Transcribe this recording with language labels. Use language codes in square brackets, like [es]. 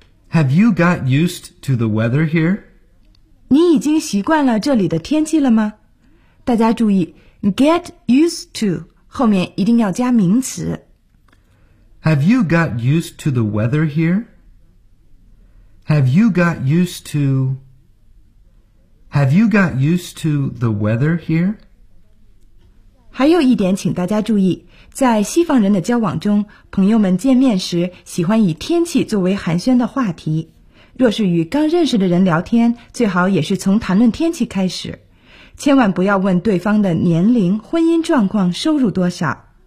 [en] Have you got used to the weather here? [zh] 你已经习惯了这里的天气了吗？大家注意 get used to 后面一定要加名词 [en] Have you got used to the weather here? Have you got used to Have you got used to the weather here? [zh] 还有一点请大家注意，在西方人的交往中，朋友们见面时喜欢以天气作为寒暄的话题。若是与刚认识的人聊天，最好也是从谈论天气开始，千万不要问对方的年龄、婚姻状况、收入多少。